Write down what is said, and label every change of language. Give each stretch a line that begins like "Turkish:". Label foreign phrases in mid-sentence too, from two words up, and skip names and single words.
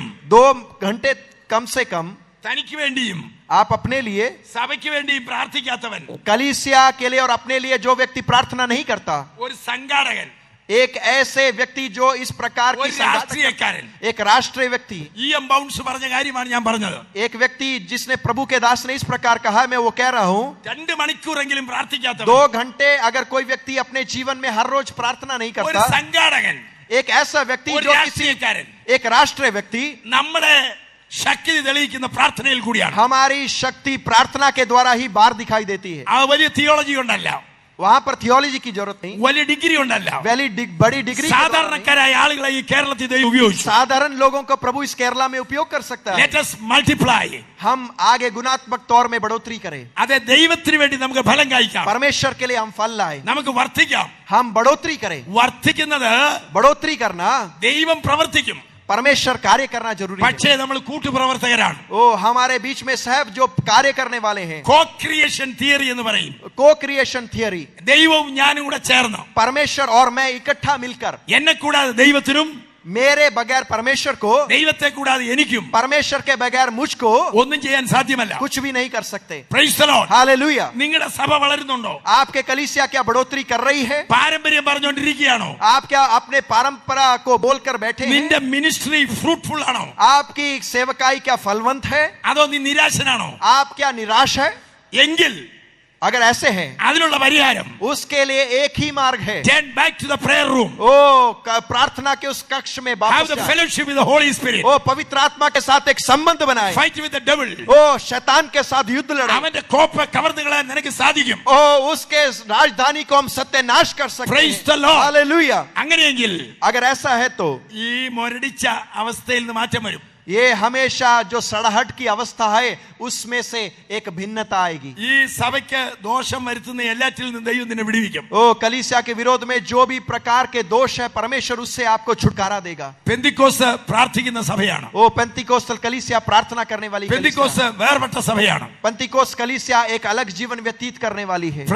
Hindi: 2 घंटे कम से कम
Malayalam: തനിക്ക് വേണ്ടിയും
Hindi: आप अपने लिए,
Malayalam: സഭയ്ക്ക് വേണ്ടിയും പ്രാർത്ഥിക്കാത്തവൻ,
Hindi: कलीसिया के लिए और अपने लिए जो व्यक्ति प्रार्थना नहीं करता,
Malayalam: ഒരു സംഘാടകൻ,
Hindi: एक ऐसे व्यक्ति जो इस प्रकार की
Malayalam: ഒരു രാഷ്ട്രീയക്കാരൻ,
Hindi: एक राष्ट्रीय व्यक्ति,
Malayalam: EM ബൗൺസ് പറഞ്ഞ കാര്യമാണ് ഞാൻ പറഞ്ഞത്.
Hindi: एक व्यक्ति जिसने प्रभु के दास ने इस प्रकार कहा, मैं वो कह रहा हूं,
Malayalam: 2 മണിക്കൂറെങ്കിലും പ്രാർത്ഥിക്കാത്തവൻ,
Hindi: 2 घंटे अगर कोई व्यक्ति अपने जीवन में हर रोज प्रार्थना नहीं
Malayalam: ഒരു
Hindi: करता,
Malayalam: സംഘാടകൻ,
Hindi: एक ऐसा व्यक्ति
Malayalam: ഒരു
Hindi: जो किसी,
Malayalam: രാഷ്ട്രീയക്കാരൻ,
Hindi: एक राष्ट्रीय व्यक्ति,
Malayalam: നമ്മുടെ ശക്തി തെളിയിക്കുന്ന പ്രാർത്ഥനയിൽ കൂടിയാണ്.
Hindi: हमारी शक्ति प्रार्थना के द्वारा ही बाहर दिखाई देती है।
Malayalam: ആ വലിയ തിയോളജി കൊണ്ടല്ല,
Hindi: वहां पर थियोलॉजी की जरूरत नहीं,
Malayalam: വലിയ ഡിഗ്രി കൊണ്ടല്ല,
Hindi: बड़ी डिग्री के द्वारा नहीं।
Malayalam: സാധാരണക്കാരായ ആളുകളെ ഈ കേരളത്തിൽ ദൈവം ഉപയോഗിച്ചു.
Hindi: साधारण लोगों को प्रभु इस केरला में उपयोग कर सकता है।
English: Let us multiply.
Hindi: हम आगे गुणात्मक तौर में बढ़ोतरी करें,
Malayalam: അതെ, ദൈവത്തിന് വേണ്ടി നമുക്ക് ഫലം കഴിക്കാം,
Hindi: परमेश्वर के लिए हम फल लाए,
Malayalam: നമുക്ക് വർദ്ധിക്കാം.
Hindi: हम बढ़ोतरी करें।
Malayalam: വർദ്ധിക്കുന്നത്
Hindi: बढ़ोतरी करना,
Malayalam: ദൈവം പ്രവർത്തിക്കും,
Hindi: परमेश्वर कार्य करना जरूरी है।
Malayalam: പക്ഷേ നമ്മൾ കൂട്ടുപ്രവർത്തകരാണ്.
Hindi: ओ हमारे बीच में साहब जो कार्य करने वाले हैं,
English: co creation theory
Malayalam: എന്ന് പറയും.
English: co creation theory,
Malayalam: ദൈവവും ഞാനും കൂടെ ചേർന്ന്,
Hindi: परमेश्वर और मैं इकट्ठा मिलकर,
Malayalam: എന്നെ കൂടാതെ ദൈവത്തിനും
Hindi: मेरे बगैर परमेश्वर को,
Malayalam: ദൈവത്തെ കൂടാതെ എനിക്കും
Hindi: परमेश्वर के बगैर मुझको
Malayalam: ഒന്നും ചെയ്യാൻ സാധ്യമല്ല.
Hindi: कुछ भी नहीं कर सकते।
English: Praise the Lord.
Hindi: हालेलुया।
Malayalam: നിങ്ങളുടെ സഭ വളരുന്നുണ്ടോ?
Hindi: आपके कलीसिया क्या बढ़ोतरी कर रही है?
Malayalam: പാരമ്പര്യം പറഞ്ഞുകൊണ്ടിരിക്കുകയാണോ?
Hindi: आप क्या अपने परंपरा को बोलकर बैठे हैं?
Malayalam: നിന്റെ
English: ministry fruitful
Malayalam: ആണോ?
Hindi: आपकी सेवकाई क्या फलवंत है?
Malayalam: അതോ നീ നിരാശനാണോ?
Hindi: आप क्या निराश है?
Malayalam: എങ്കിൽ
Hindi: अगर ऐसे हैं,
Malayalam: അതിനുള്ള പരിഹാരം
Hindi: उसके लिए एक ही मार्ग है।
English: turn back to the prayer room,
Hindi: प्रार्थना के उस कक्ष में
English: have
Hindi: वापस
English: the
Hindi: जाएं।
English: fellowship with the Holy Spirit,
Hindi: पवित्र आत्मा के साथ एक संबंध बनाए।
English: fight with the devil.
Hindi: शैतान के साथ युद्ध लड़े।
Malayalam: അവന്റെ കോപ്പ കവർന്നു കളയാൻ നിനക്ക് സാധിക്കും.
Hindi: उसके राजधानी को हम सत्यानाश कर सकते
English: Praise
Hindi: हैं।
English: the Lord.
Hindi: हालेलुया।
Malayalam: അങ്ങനെയെങ്കിൽ
Hindi: अगर ऐसा है तो
Malayalam: ഈ മുരടിച്ച അവസ്ഥയിൽ നിന്ന് മാറ്റം വരും.
Hindi: ये हमेशा जो सड़हट की अवस्था है उसमें से एक भिन्नता आएगी।
Malayalam: ഈ സഭയ്ക്ക് ദോഷം വരുത്തുന്ന എല്ലാറ്റിൽ നിന്നും ദൈവം നിന്നെ വിടുവിക്കും.
Hindi: कलीसिया के विरोध में जो भी प्रकार के दोष है परमेश्वर उससे आपको छुटकारा देगा।
Malayalam: പെന്തിക്കോസ് പ്രാർത്ഥിക്കുന്ന സഭയാണ്.
Hindi: पेंतिकोस्तल कलीसिया प्रार्थना करने वाली
Malayalam: പെന്തിക്കോസ് വേർപെട്ട സഭയാണ്.
Hindi: पेंतिकोस्त कलीसिया एक अलग जीवन व्यतीत करने वाली है।